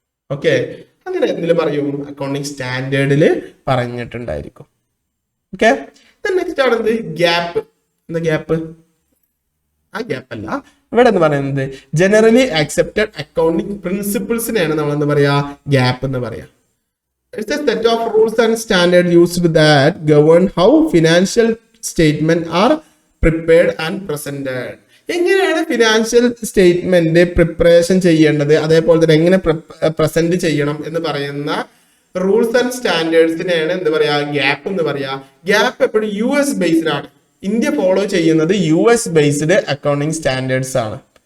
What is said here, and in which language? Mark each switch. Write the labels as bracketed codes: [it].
[ml] Okay, അങ്ങനെ എന്തെങ്കിലും പറയും അക്കൗണ്ടിങ് സ്റ്റാൻഡേർഡിൽ പറഞ്ഞിട്ടുണ്ടായിരിക്കും. Okay, next ആണെന്ത്? ഗ്യാപ്പ്. എന്താ ഗ്യാപ്പ്? ആ ഗ്യാപ്പ് അല്ല, ഇവിടെ എന്ന് പറയുന്നത് ജനറലി അക്സെപ്റ്റഡ് അക്കൗണ്ടിങ് പ്രിൻസിപ്പിൾസിനെയാണ് നമ്മൾ എന്താ പറയാ? ഗ്യാപ്പ് എന്ന് പറയാ. [en] It's a set of rules and standards used that govern how financial statements are prepared and presented. [ml] എങ്ങനെയാണ് ഫിനാൻഷ്യൽ സ്റ്റേറ്റ്മെന്റ് പ്രിപ്പറേഷൻ ചെയ്യേണ്ടത്, അതേപോലെ തന്നെ എങ്ങനെ പ്രസന്റ് ചെയ്യണം എന്ന് പറയുന്ന റൂൾസ് ആൻഡ് സ്റ്റാൻഡേർഡ്സിനെയാണ് എന്ത് പറയാ? ഗ്യാപ്പ് എന്ന് പറയാ. ഗ്യാപ്പ് എപ്പോഴും US ബേസ്ഡ് ആണ്. ഇന്ത്യ ഫോളോ ചെയ്യുന്നത് US ബേസ്ഡ് അക്കൗണ്ടിങ് സ്റ്റാൻഡേർഡ്സ് ആണ്.